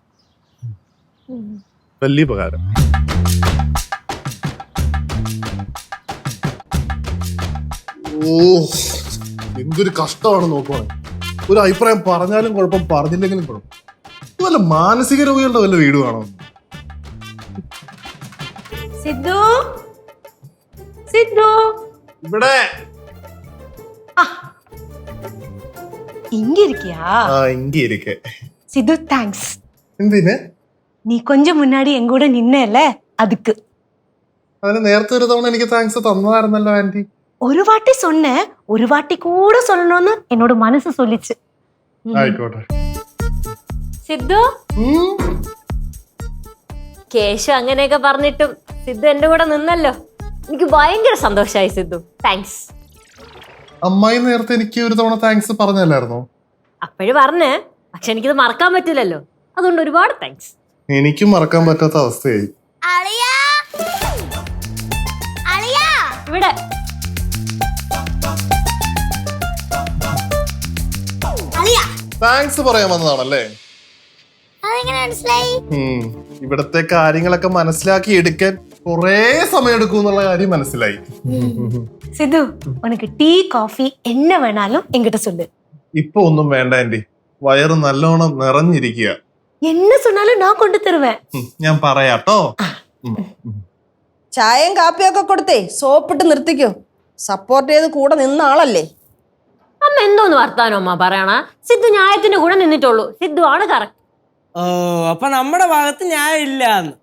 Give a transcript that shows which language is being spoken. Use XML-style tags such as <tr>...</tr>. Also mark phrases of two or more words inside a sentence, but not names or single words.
<ml>വലിയ ഉപകാരം. ഓ, എന്തൊരു കഷ്ടമാണ് നോക്കുവാണ്. ഒരു അഭിപ്രായം പറഞ്ഞാലും കുഴപ്പം, പറഞ്ഞില്ലെങ്കിലും കുഴപ്പം. വല്ല മാനസിക രോഗികളുടെ വല്ല വീട് കാണോ? സിദ്ധു, സിദ്ധു, ഇവിടെ</ml> <ta>இங்க இருக்கியா? இங்க இருக்கே. சித்து, தேங்க்ஸ்.</ta> <ml>എന്തിന്?</ml> <ta>நீ கொஞ்சம் முன்னாடி எங்க கூட நின்னல, அதுக்கு.</ta> <ml>അതിന് നേരത്തെ ഒരു തവണ എനിക്ക് താങ്ക്സ് തന്നതായിരുന്നല്ലോ ആന്റി.</ml> <ta>ஒரு வாட்டி சொன்னேன், ஒரு வாட்டி கூட சொல்லணும்னு என்னோட மனசு சொல்லிச்சு.</ta> <ml>ആയിക്കോട്ടെ. സിദ്ധു, കേശു അങ്ങനെയൊക്കെ പറഞ്ഞിട്ടും സിദ്ധു എന്റെ കൂടെ നിന്നല്ലോ. എനിക്ക് ഭയങ്കര സന്തോഷമായി സിദ്ധു. താങ്ക്സ്. അമ്മായി നേരത്തെ എനിക്ക് ഒരു തവണ താങ്ക്സ് പറഞ്ഞല്ലായിരുന്നോ? അപ്പോഴും പറഞ്ഞ്, പക്ഷെ എനിക്കിത് മറക്കാൻ പറ്റില്ലല്ലോ. അതുകൊണ്ട് ഒരുപാട് താങ്ക്സ്. എനിക്കും മറക്കാൻ പറ്റാത്ത അവസ്ഥയായി. അളിയാ, അളിയാ, ഇവിടെ അളിയാ. താങ്ക്സ് പറയാൻ വന്നതാണല്ലേ? അതെങ്ങനെ മനസ്സിലായി? ഇവിടത്തെ കാര്യങ്ങളൊക്കെ മനസ്സിലാക്കി എടുക്കാൻ കൊറേ സമയം എടുക്കും എന്നുള്ള കാര്യം മനസ്സിലായി.</ml> <ta>சித்து, உனக்கு டீ காஃபி என்ன வேணாலும் என்கிட்ட சொல்லு.</ta> <ml>ഇപ്പൊ ഒന്നും വേണ്ട ആന്റി, വയറ് നല്ലോണം നിറഞ്ഞിരിക്കുക.</ml> <ta>என்ன சொன்னாலும் நான் கொண்டு தருவேன்.</ta> <ml>ഞാൻ പറയാട്ടോ. ചായയും കാപ്പിയൊക്കെ കൊടുത്തേ സോപ്പിട്ട് നിർത്തിക്കോ. സപ്പോർട്ട് ചെയ്ത് കൂടെ നിന്ന ആളല്ലേ. അമ്മ എന്തോന്ന് വർത്താനോ അമ്മ പറയണ? സിദ്ധു ന്യായത്തിന്റെ കൂടെ നിന്നിട്ടുള്ളൂ. സിദ്ധു ആണ് കറക്റ്റ്. ഓ, അപ്പൊ നമ്മുടെ ഭാഗത്ത് ഞാൻ ഇല്ലാന്ന്.</ml>